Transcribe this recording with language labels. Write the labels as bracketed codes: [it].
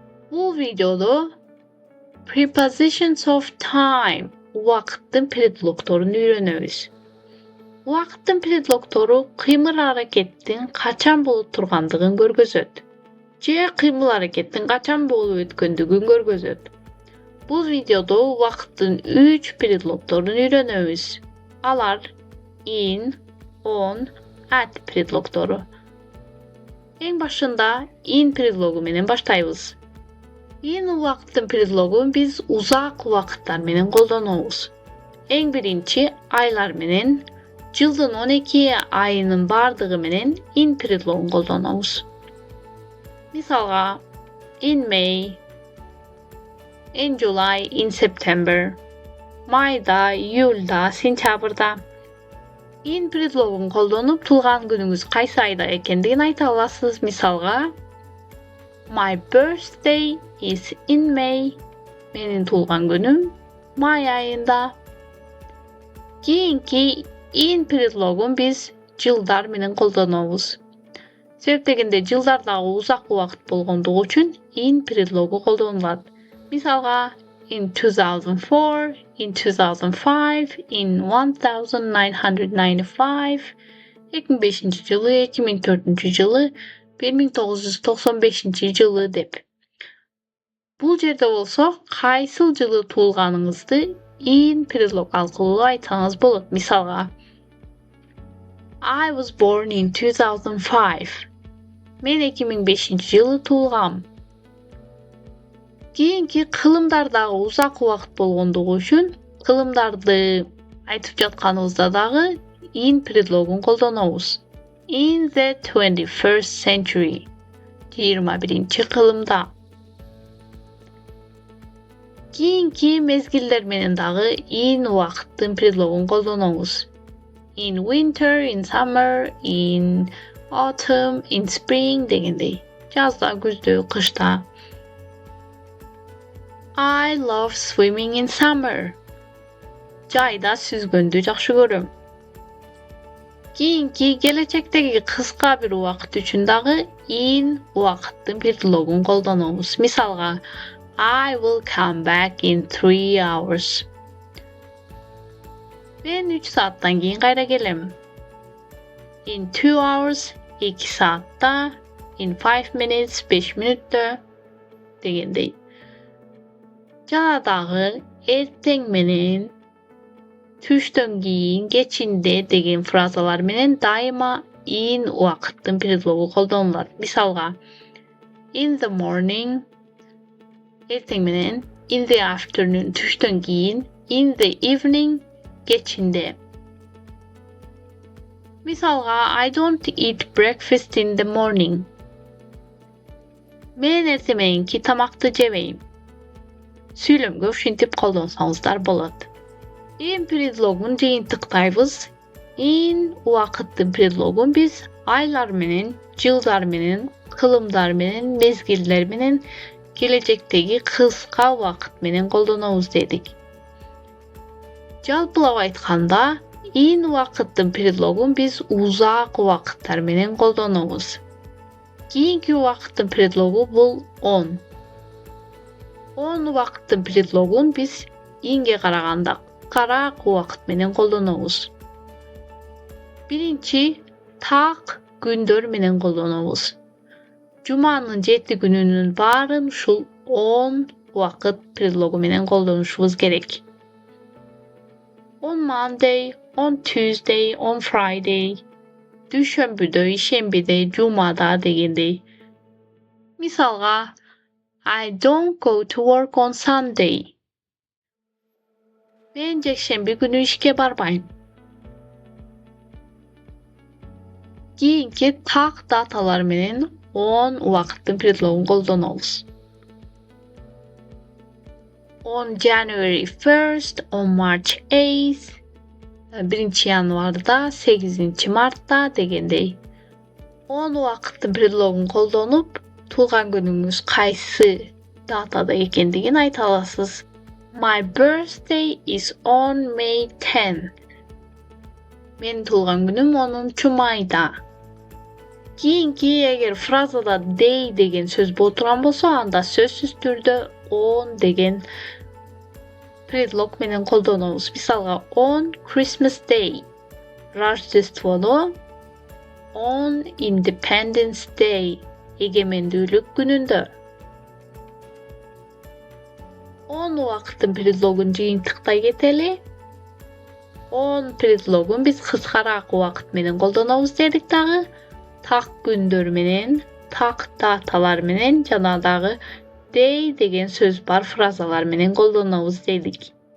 [ky] Бул видеодо [en] prepositions of time [ky] убакыттын предлогторун үйрөнөбүз. Убакыттын предлогтору кыймыл аракеттин качан болуп тургандыгын көргөзөт. Же кыймыл аракеттин качан болуп өткөндүгүн көргөзөт. Бул видеодо убакыттын 3 предлогторун үйрөнөбүз. Алар in, on, at предлогтору. Эң башында in предлогу менен баштайбыз. In убакыттын предлогун биз узак убакыттар менен колдонобуз. Эң биринчи айлар менен, жылдын 12 айынын бардыгы менен in предлогун колдонобуз. Мисалга, [en] in May, in July, in September, [ky] майда, июлда, сентябрда. In предлогун колдонуп туулган күнүңүз кайсы айда экендигин айта аласыз. Мисалга, [en] my birthday is in May. [ky] Менин туулган күнүм май айында. Кийинки in предлогун биз жылдар менен колдонобуз. Себеп дегенде жылдардагы узак убакыт болгондугу үчүн in предлогу колдонулат. Мисалга, [en] in 2004, in 2005, in 1995, [ky] 2005 жылы, 2004 жылы, 1995 жылы деп. Бул жерде болсо, кайсыл жылы туулганыңызды in предлог аркылуу айтсаңыз болот. [en] Мисалга, I was born in 2005. [ky] Мен 2005 жылы туулгам. Кийинки кылымдардагы узак убакыт болгондугу үчүн кылымдарды айтып жатканыбызда дагы in предлогун колдонобуз. [en] In the 21st century. [ky] 21-чи кылымда. Кийинки мезгилдер менен дагы in убакыттын предлогун колдонобуз. [en] In winter, in summer, in autumn, in spring [ky] дегендей. Жазда, күздө, кышта. [en] I love swimming in summer. [ky] Жайда сүзгөндү жакшы көрөм. Кийинки келечектеги кыска бир убакыт үчүн дагы in убакыттын предлогун колдонобуз. Мисалга, [en] I will come back in 3 hours. [ky] Мен 3 сааттан кийин кайра келем. [en] In 2 hours, [ky] 2 saatта, [en] in 5 minutes, [ky] 5 мүнөттө дегендей. Жана дагы эртең менен, түштөн кийин, кечинде деген фразалар менен дайыма in убакыттын предлогу колдонулат. Мисалга, [en] in the morning, [ky] эртең менен, [en] in the afternoon, [ky] түштөн кийин, [en] in the evening, [ky] кечинде. Мисалга, [en] I don't eat breakfast in the morning. [ky] Мен эртең мененки тамакты жебейм. Сүйлөмгө ушинтип колдонсоңуздар болот. In предлогун жыйынтыктайбыз. In убакыттын предлогун биз айлар менен, жылдар менен, кылымдар менен, мезгилдер менен, келечектеги кыска убакыт менен колдонобуз дедик. Жалпылап айтканда, in убакыттын предлогун биз узак убакыттар менен колдонобуз. Кийинки убакыттын предлогу бул on. On убакыттын предлогун биз инге караганда карак убакыт менен колдонобуз. Биринчи так күндөр менен колдонобуз. Жуманын 7 күнүнүн баарын ушул on убакыт предлогу менен колдонушубуз керек. [en] On Monday, on Tuesday, on Friday. [ky] Düşönbüdө, ишембиде, жумада дегендей. Мисалга, [en] I don't go to work on Sunday. [ky] Мен жекшемби күнү ишке барбайм. Кийинки так даталар менен on убакыттын предлогун колдонобуз. [en] On January 1st, on March 8th, [ky] 1 январда, 8 мартта дегендей. On убакыттын предлогун колдонуп, туулган күнүңүз кайсы датада экендигин айта аласыз. [en] My birthday is on May 10th. [ky] Менин туулган күнүм 10-майда. Кийинки эгер фразада day деген сөз болтурган болсо, анда сөзсүз түрдө on деген предлог менен колдонобуз. Мисалга, [en] on Christmas Day, [ky] Рождестводо, [en] on Independence Day, [ky] эгемендүүлүк күнүндө. On убакыттын предлогун жыйынтыктай кетели. On предлогун биз кыскараак убакыт менен колдонобуз дедик дагы. Так күндөр менен, так даталар менен жана дагы day деген сөз бар фразалар менен колдонобуз дедик.